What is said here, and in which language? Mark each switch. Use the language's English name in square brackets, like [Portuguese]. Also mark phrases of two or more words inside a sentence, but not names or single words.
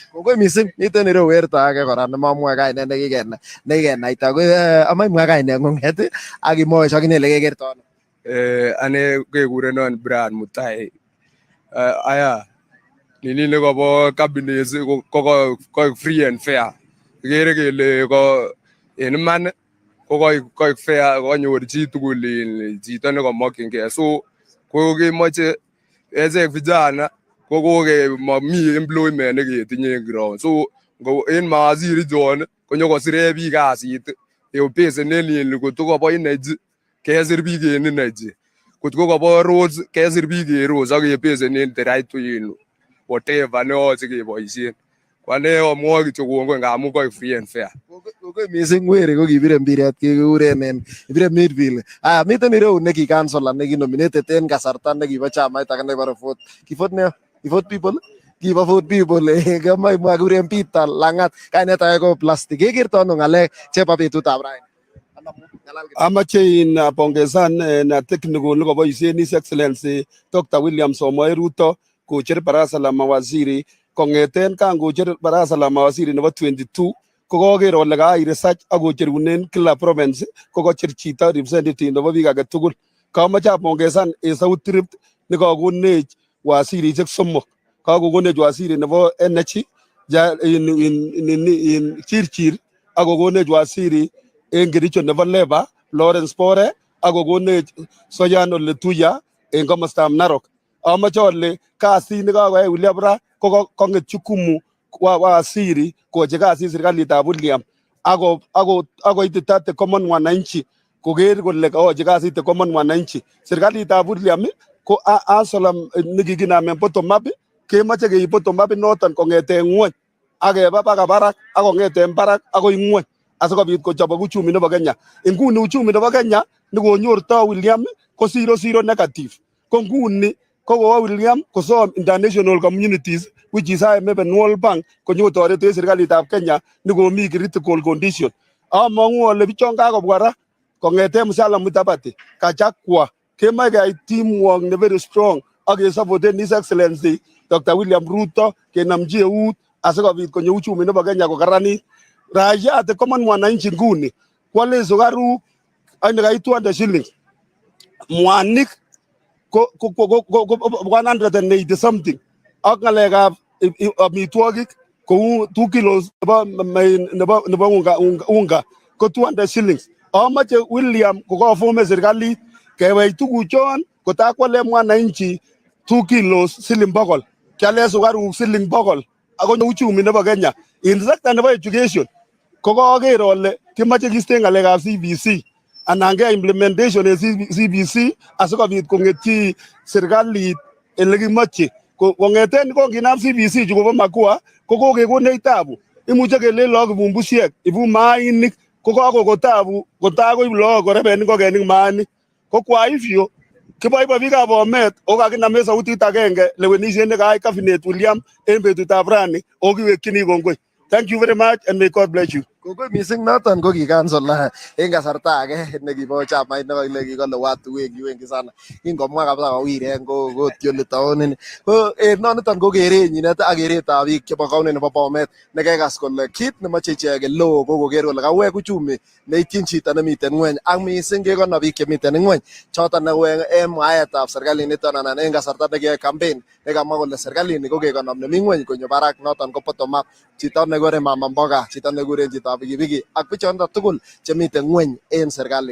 [Kalenjin] Kongoi mising miten ireu werto age kora nemamwoe kainet nekikenaita ko amemwa kaineng'ung'et ak imwochi akine ile kekerto ano. Ane kekurenon Brian Mutai. Aya nini nekobo cabinet ko [English] free and fair. [Kalenjin] Kikere kele ko en iman ko koik fair konyor chitugul chito nekomokyingei. So ko kemoche echek vijana ko mami employment neketinye en ground. So en mawaziri chon konyokosire biik kasit eupesenen in kot ko kobo energy kesir biik en energy, kot ko kobo roads kesir biik en roads ak kepesenen [English] the right to whatever [Kalenjin] neyoche keboisien. Kwane amwoe kityo kongoi ngamun koik [English] free and fair. [Kalenjin] Kongoi mising weri ko kibire mpiret kekuren ibire midfield. Miten ireu neki councilor neki nominated en kasarta nekibo chamait age nebore vote. [English] Vote people [Kalenjin] kama imwa kuren Peter Langat kainet age ko plastic. Kekerto ano ng'alek chebo betutab raini? Amache in pongezan na technical niko boisien [English] His Excellency Dr. [Kalenjin] William Samoei Ruto kocher [Swahili] baraza la mawaziri [Kalenjin] kongeten kan kocher [Swahili] baraza la mawaziri [Kalenjin] nebo 22 kokoker ole kai research akocherunen kila province kokocher chito representative nebo biik age tugul. Kamache apongezan South Rift nikakonech wazirisiek somok. Kakokonech waziri nebo energy in Chirchir akokonech waziri en Kericho nebo labor Lawrence Bore akokonech Soyan Ole Tuya en komostab Narok. Amache ole kasit nekakoyai William ra kokong'et [Swahili] jukumu waziri [Kalenjin] koche kasit serikalitab William akoitita [English] the common [Kalenjin] mwananchi koker kole kaoche kasit [English] the common [Kalenjin] mwananchi. Serikalitab William ko asolam nikikinamen [English] bottom up [Kalenjin] kemoche keib [English] bottom up [Kalenjin] noton kong'eten ng'wony akeba baka barak akong'eten barak akoi ng'wony asikobit kochobok uchumi nebo Kenya. Inguni uchumi nebo Kenya nikonyorto William ko 0 negative. Ko nguni kokowo William kosom [English] international communities which is IMF and World Bank [Kalenjin] konyokotoret en serikalitab Kenya nikomi [English] critical condition. [Kalenjin] Among'u ole bichon kakobwa ra kong'eten Musalia Mudavadi Kachagwa kemoche keyai teamwork ne [English] very strong [Kalenjin] ak kesupport [English] His Excellency Dr. [Kalenjin] William Ruto kenomchi eut asikobit konyo uchumi nebo Kenya kokaranit. Raia [English] the common [Kalenjin] mwananchi nguni kwale sukaruk ak nekai [English] 200 shillings. [Kalenjin] Mwanik ko 180 something. Ak ng'alekab amitwogik kou 2 kilos nebo unga ko [English] 200 shillings. [Kalenjin] Amache William kokafome serikalit kewech tuguchon kotakwale mwananchi 2 kilos siling 100. Kiale sukaruk siling 100 akonyo uchumi nebo Kenya. In sector nebo education kokaker ole kimache kisten ng'alekab CBC anan ke implementation en CBC asikobit kong'etyi serikalit ele kimoche. Kong'eten konginam CBC chukobo makua kokokekonech tabu. Imuche kelen lagok ibumbusiek ibu mainik kokakoko tabu kotakoib lagok koreben ngokenik mainik. Ko kwa hivyo kiboibo biikab Bomet okakinamen sautit agenge lewenisiet nekayai cabinet William en betutab rani okiwekyini kongoi. [English] Thank you very much and may God bless you. [Kalenjin] Kongoi missing noton ko kikansol en kasarta age nekibo chamait nekile kikole [Swahili] watu wengi sana [Kalenjin] kingomwa kabisa kowirek kotioli taonini ko noniton ko kerenyinet ak keretab biik chebo kaunti nebo Bomet nekekas kole kit nemoche icheket leo ko koker kole kawek uchumi neityin chito nemiten ng'weny ak missing kekono biik chemiten ng'weny choton en mwaetab serikalit niton anan en kasarta nekiyoe campaign nekamwa kole serikalit ko kekonom nemi ng'weny konyo barak noton ko [English] bottom up [Kalenjin] chito nekure [Swahili] mama mboga [Kalenjin] chito nekuren chito pikipiki ak bichonton tugul chemiten ng'weny en serikali.